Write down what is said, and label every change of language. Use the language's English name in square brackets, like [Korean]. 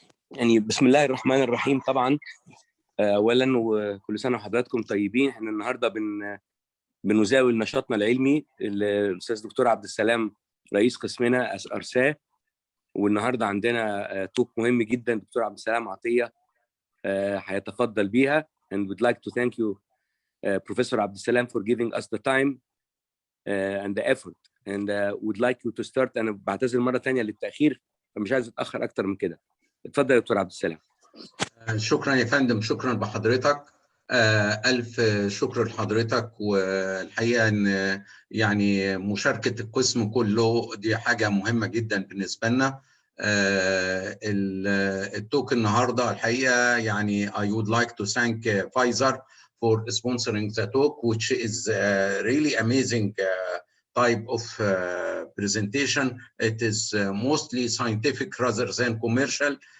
[Arabic] يعني بسم الله الرحمن الرحيم. طبعا اولا وكل سنه وحضراتكم طيبين. احنا النهارده بنزاول نشاطنا العلمي الاستاذ دكتور عبد السلام رئيس قسمنا ارساه، والنهارده عندنا توك مهم جدا دكتور عبد السلام عطيه هيتفضل بيها. [English] and would like to thank you Professor عبد السلام for giving us the time and the effort and would like you to start. [Arabic] انا بعتذر مره ثانيه للتاخير، فمش عايز اتاخر اكتر من كده. اتفضل يا دكتور عبد السلام. شكرا يا فندم، شكرا بحضرتك. ألف شكر لحضرتك، والحقيقة أن يعني مشاركة القسم كله دي حاجة مهمة جدا بالنسبة لنا. التوك النهاردة الحقيقة يعني [English] I would like to thank Pfizer for sponsoring the talk, which is really amazing type of presentation. It is mostly scientific rather than commercial.